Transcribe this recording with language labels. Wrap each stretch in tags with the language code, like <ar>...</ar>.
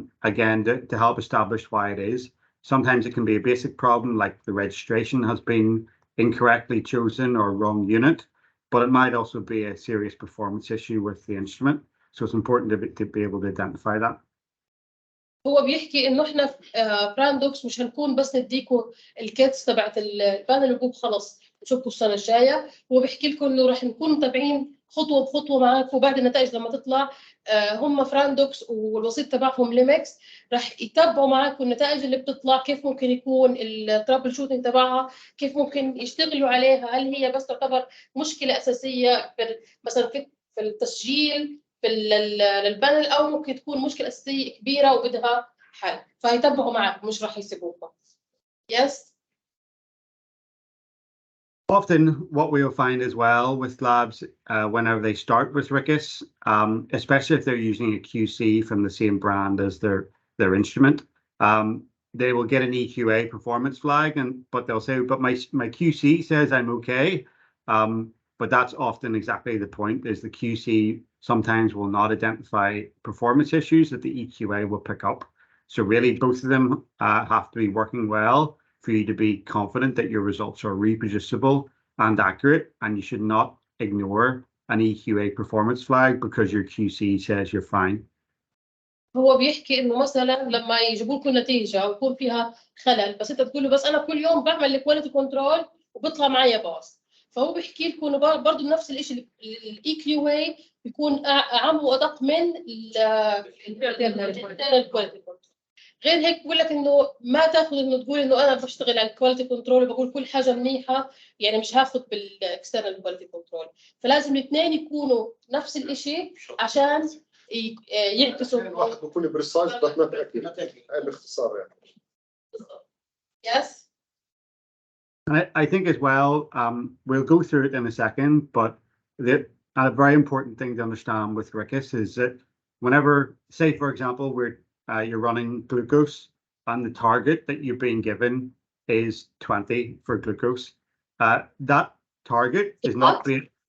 <en>Again, to help establish why it is. Sometimes it can be a basic problem like the registration has been incorrectly chosen or wrong unit, but it might also be a serious performance issue with the instrument. So it's important to be able to identify that.</en> <ar>هو بيحكي انه احنا في راندوكس مش هنكون بس نديكم الكيتس تبعت البانل وبوب خلص نشوفكم السنه الجايه. هو بيحكي لكم انه راح نكون متابعين خطوه بخطوه معاكم، وبعد النتائج لما تطلع هم في راندوكس والوسيط تبعهم ليمكس راح يتابعوا معاكم النتائج اللي بتطلع، كيف ممكن يكون الترابل شوتنج تبعها، كيف ممكن يشتغلوا عليها، هل هي بس تعتبر مشكله اساسيه مثلا في التسجيل في البانل، او ممكن تكون مشكله اساسيه كبيره وبدها حل، فيتبعوا معك مش راح يسيبوكم.</ar> <en>Yes. Often what we'll find as well with labs whenever they start with RIQAS, especially if they're using a QC from the same brand as their instrument, they will get an EQA performance flag, but they'll say, but my QC says I'm okay. But that's often exactly the point, is the QC sometimes will not identify performance issues that the EQA will pick up. So really, both of them have to be working well for you to be confident that your results are reproducible and accurate, and you should not ignore an EQA performance flag because your QC says you're fine.</en> <ar>هو بيحكي انه مثلا لما يجيبوا لكم نتيجه ويكون فيها خلل، بس انت تقول له بس انا كل يوم بعمل الكواليتي كنترول وبيطلع معي باص. فهو بيحكي لكم انه برضه نفس الشيء، الاي كيو اي بيكون اعم وادق من الانترنال كواليتي كنترول. غير هيك بقول لك انه ما تاخذ انه تقول انه انا بشتغل على الكواليتي كنترول وبقول كل حاجه منيحه، يعني مش هاخذ بالاكسترنال كواليتي كنترول. فلازم الاثنين يكونوا نفس الشيء عشان يعكسوا. واحد بكون بريسايز بس ما تاكد باختصار يعني.</ar> <en>Yes. I think as well, we'll go through it in a second, but a very important thing to understand with RIQAS is that whenever, say for example, you're running glucose and the target that you've been given is 20 for glucose, that target is not being</en>